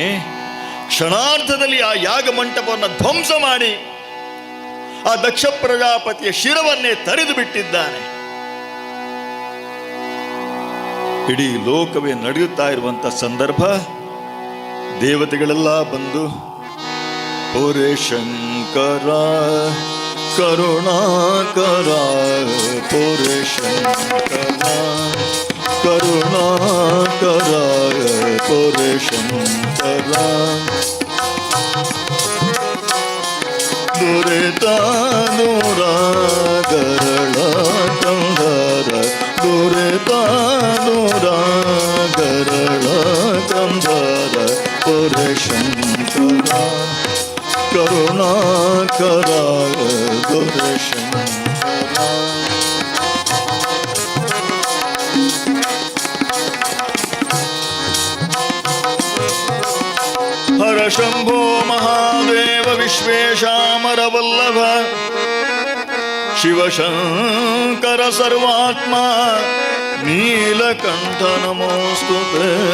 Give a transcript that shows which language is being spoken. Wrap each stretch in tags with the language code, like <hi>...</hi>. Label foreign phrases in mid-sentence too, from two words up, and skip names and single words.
<kn>ಕ್ಷಣಾರ್ಧದಲ್ಲಿ ಆ ಯಾಗ ಮಂಟಪವನ್ನು ಧ್ವಂಸ ಮಾಡಿ ಆ ದಕ್ಷ ಪ್ರಜಾಪತಿಯ ಶಿರವನ್ನೇ ತರಿದು ಬಿಟ್ಟಿದ್ದಾನೆ. ಇಡೀ ಲೋಕವೇ ನಡೆಯುತ್ತಾ ಇರುವಂತ ಸಂದರ್ಭ ದೇವತೆಗಳೆಲ್ಲ ಬಂದು ಓರೇ ಶಂಕರ ಕರುಣಾಕರ ಪೋರೆ ಶಂಕರ ಕರುಣಾಕರ ಪೋರೆ ಶಂಕರ ದುರಿತ ದೂರ ಗರಳ ಕಂದರ ದುರಿತ ದೂರ ಗರಳ ಕಂದರ ಪೋರೆ ಶಂಕರ ಕರುಣಾಕರ ಪೋರೆ ಶಂಕರ.</kn> <sa>ಹರ ಶಂಭೋ ಮಹಾದೇವ ವಿಶ್ವೇಶಾಮರ ವಲ್ಲಭ ಶಿವಶಂಕರ ಸರ್ವಾತ್ಮ ನೀಲಕಂಠ ನಮೋಸ್ತುತೇ.</sa>